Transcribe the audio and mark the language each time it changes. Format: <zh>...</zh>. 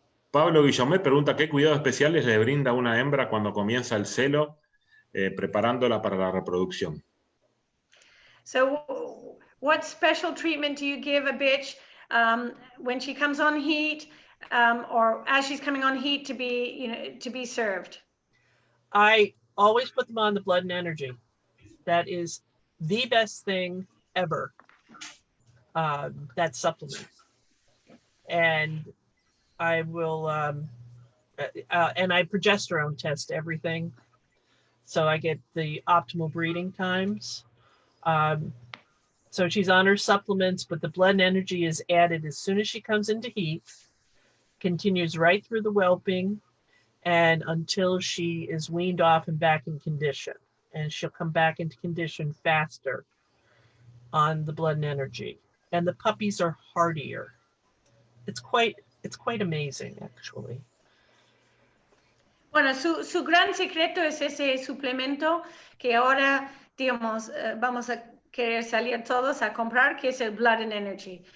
<es>Pablo Guillomé pregunta qué cuidados especiales le brinda una hembra cuando comienza el celo, preparándola para la reproducción.</es> <en>So, what special treatment do you give a bitch when she comes on heat, or as she's coming on heat to be served? I always put them on the blood and energy. That is the best thing ever. That supplement, and I will, and I progesterone test everything, so I get the optimal breeding times. So she's on her supplements, but the blood and energy is added as soon as she comes into heat, continues right through the whelping, and until she is weaned off and back in condition. And she'll come back into condition faster on the blood and energy. And the puppies are hardier. It's quite amazing, actually.</en> <es>Bueno, su gran secreto es ese suplemento que ahora, digamos, vamos a querer salir todos a comprar, que es el Blood and Energy.</es>